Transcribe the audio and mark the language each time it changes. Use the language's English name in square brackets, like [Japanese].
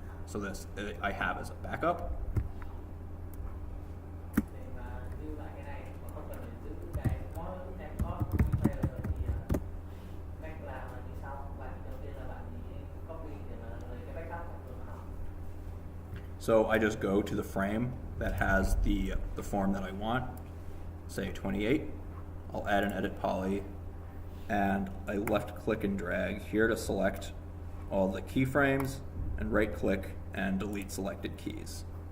[English] So this I have as a backup. [Vietnamese] Để mà lưu lại cái này mà không cần phải giữ cái mCloth modifier thì cách làm là như sau. Bạn đầu tiên là bạn copy để mà lấy cái backup của nó. [English] So I just go to the frame that has the form that I want, say 28. I'll add an edit poly, and I left click and drag here to select all the keyframes, and right click and delete selected keys.